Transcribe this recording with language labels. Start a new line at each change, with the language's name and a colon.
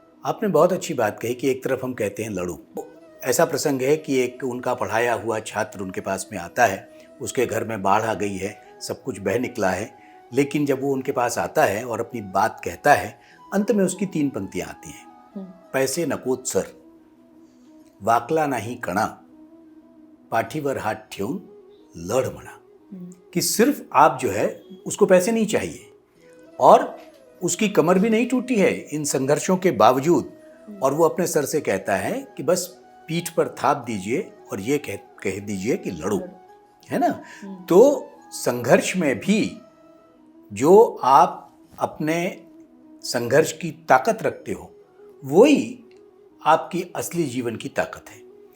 Hindi: आपने बहुत अच्छी बात कही कि एक तरफ हम कहते हैं लड़ो। ऐसा प्रसंग है कि एक उनका पढ़ाया हुआ छात्र उनके पास में आता है, उसके घर में बाढ़ आ गई है, सब कुछ बह निकला है, लेकिन जब वो उनके पास आता है और अपनी बात कहता है, अंत में उसकी 3 पंक्तियां आती हैं।
Marathi: पैसे नकोत सर, वाकला नाही कणा, पाठीवर हाथ ठेवून लढ म्हणा।
Hindi: कि सिर्फ आप जो है उसको पैसे नहीं चाहिए और उसकी कमर भी नहीं टूटी है इन संघर्षों के बावजूद, और वो अपने सर से कहता है कि बस पीठ पर थाप दीजिए और ये कह दीजिए कि लड़ो, है ना। तो संघर्ष में भी जो आप अपने संघर्ष की ताकत रखते हो, वही आपकी असली जीवन की ताकत है।